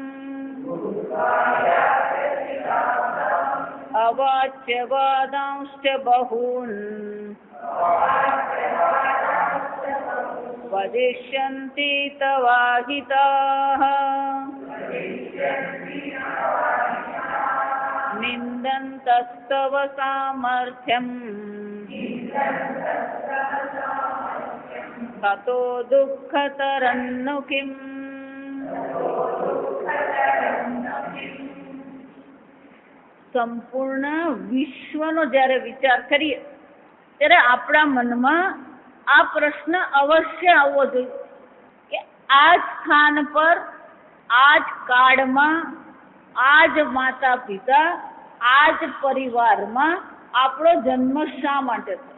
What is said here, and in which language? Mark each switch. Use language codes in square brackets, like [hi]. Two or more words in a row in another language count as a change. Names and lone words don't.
[sa] अवाच्य वादांश्च बहून् वदिष्यन्ति तवाहिताः निन्दन्तस्तव सामर्थ्यम् ततो दुःखतरन्नु किम्। [gu] સંપૂર્ણ વિશ્વનો જ્યારે વિચાર કરીએ ત્યારે આપણા મનમાં આ પ્રશ્ન અવશ્ય આવવો જોઈએ કે આ જ સ્થાન પર, આ જ કાળમાં, આ જ માતા પિતા, આ જ પરિવારમાં આપણો જન્મ શા માટે થયો?